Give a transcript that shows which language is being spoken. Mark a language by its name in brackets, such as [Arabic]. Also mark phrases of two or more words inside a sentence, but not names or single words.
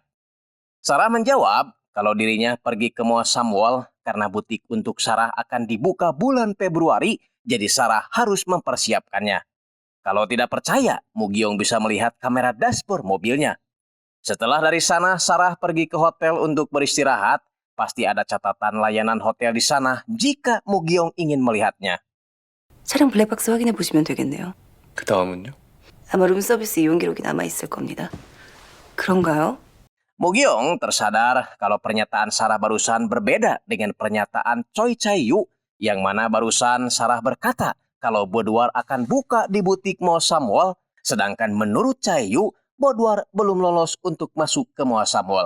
[Indonesian] Sarah menjawab kalau dirinya pergi ke Moa Samuel karena butik untuk Sarah akan dibuka bulan Februari, jadi Sarah harus mempersiapkannya. Kalau tidak percaya, Mugyong bisa melihat kamera dashboard mobilnya. Setelah dari sana, Sarah pergi ke hotel untuk beristirahat. Pasti ada catatan layanan hotel di sana jika Mugyong ingin melihatnya. [Korean] 차량 블랙박스 확인해 보시면 되겠네요. 그 다음은요? 아마 룸서비스 이용 기록이 남아 있을 겁니다. 그런가요? [Indonesian] Mugyong tersadar kalau pernyataan Sarah barusan berbeda dengan pernyataan Choi Chae-yu, yang mana barusan Sarah berkata kalau Boudoir akan buka di butik Moa Samuel, sedangkan menurut Chae-yu, Boudoir belum lolos untuk masuk ke Moa Samuel.